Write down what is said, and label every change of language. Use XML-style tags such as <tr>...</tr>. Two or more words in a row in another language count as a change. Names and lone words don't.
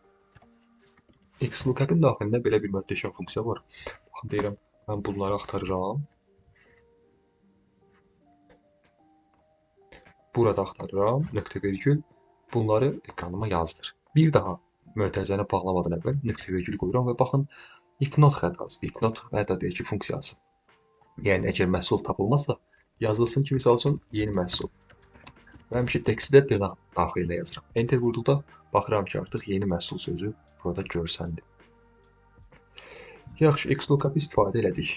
<az>XLOOKUP-in daxilində belə bir möhtəşəm funksiya var. Baxın, deyirəm, mən bunları axtarıram. Burada axtarıram, nöqtə vergül. Bunları ekranıma yazdır. Bir daha mötərizəni bağlamadan əvvəl nöqtə vergül qoyuram və baxın,</az> <en>if not</en> <az>xətası,</az> <en>if not</en> <az>xətadakı funksiyası. Yəni, əgər məhsul tapılmazsa, yazılsın ki, misal üçün, yeni məhsul. Və həmişə teksti də dırnaq daxilində yazıram. Enter vurduqda baxıram ki, artıq yeni məhsul sözü burada görsəndi. Yaxşı, XLOOKUP istifadə elədik.</az>